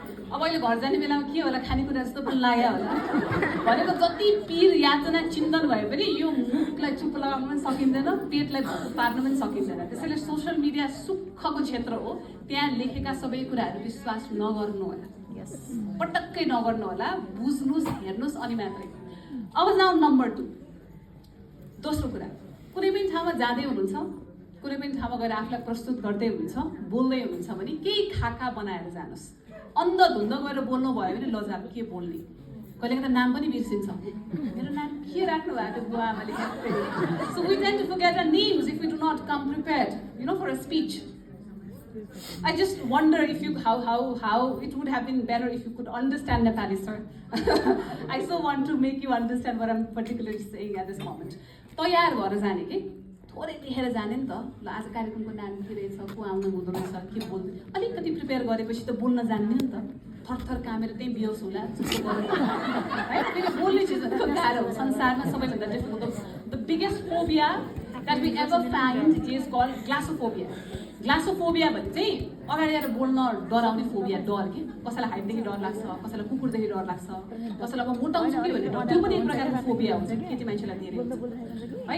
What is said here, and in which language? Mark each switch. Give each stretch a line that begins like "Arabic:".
Nepali: अब अहिले घर जाने बेलामा के होला, खानेकुरा जस्तो पनि लाग्यो होला। भनेको जति पीर यातना चिन्तन भए पनि यो मुखलाई चुप लगाउनु पनि सकिँदैन, पेटलाई पार्नु पनि सकिँदैन। त्यसैले सोसियल मिडिया सुखको क्षेत्र हो, त्यहाँ लेखेका सबै कुराहरू विश्वास नगर्नु होला, पटक्कै नगर्नु होला। बुझ्नुहोस्, हेर्नुहोस् अनि मात्रै। अब जाउँ नम्बर 2, दोस्रो कुरा। कुनै पनि ठाउँमा जाँदै हुनुहुन्छ, कुनै पनि ठाउँमा गएर आफूलाई प्रस्तुत गर्दै हुनुहुन्छ, बोल्दै हुनुहुन्छ भने केही खाका बनाएर जानुहोस्। अन्धधुन्ध गएर बोल्नु भयो भने लजाब के बोल्ने, कहिलेका त नाम पनि बिर्सिन्छ। मेरो नाम के राख्नु भएको थियो बुवा आमाले।
English: So we tend to forget our names if we do not come prepared, you know, for a speech. I just wonder if you how it would have been better if you could understand Nepali, sir. I so want to make you understand what I'm particularly saying at this moment.
Nepali: तयार भएर जाने कि थोरै लेखेर जाने नि त। ल आज कार्यक्रमको नाम के रहेछ, को आउनु हुँदो रहेछ, के बोल्ने, अलिकति प्रिपेयर गरेपछि त बोल्न जान्ने नि त। थरथर कामेर त्यही बिहोस होला जस्तो गरेर है। फेरि बोल्ने चिजहरू गाह्रो हो संसारमा। सबैभन्दा
English: Difficult the biggest phobia that we ever find is called glossophobia.
Nepali: ग्लासोफोबिया भने चाहिँ अगाडि आएर बोल्न डराउने फोबिया, डर कि कसैलाई हाइटदेखि डर लाग्छ, कसैलाई कुकुरदेखि डर लाग्छ, कसैलाई अब मोटाउँछु कि भन्ने डर, त्यो पनि एक प्रकारको फोबिया हुन्छ, केटी मान्छेलाई धेरै हुन्छ है।